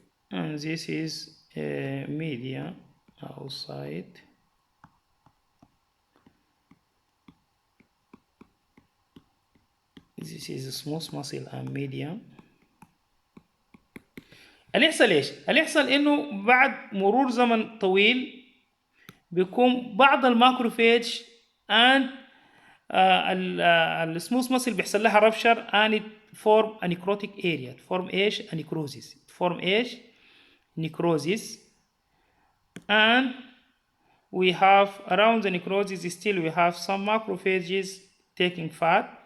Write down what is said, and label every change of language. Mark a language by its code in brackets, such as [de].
[en] And this is media outside. This is a smooth muscle and media. [ar] اللي يحصل ايش؟ اللي يحصل انه بعد مرور زمن طويل بيكون بعض الماكروفيج and السموث muscle بيحصل لها رابشر [en] and it form a necrotic area. form [ar] ايش؟ [en] a necrosis. form ايش؟ necrosis. And we have around the necrosis still we have some macrophages taking fat.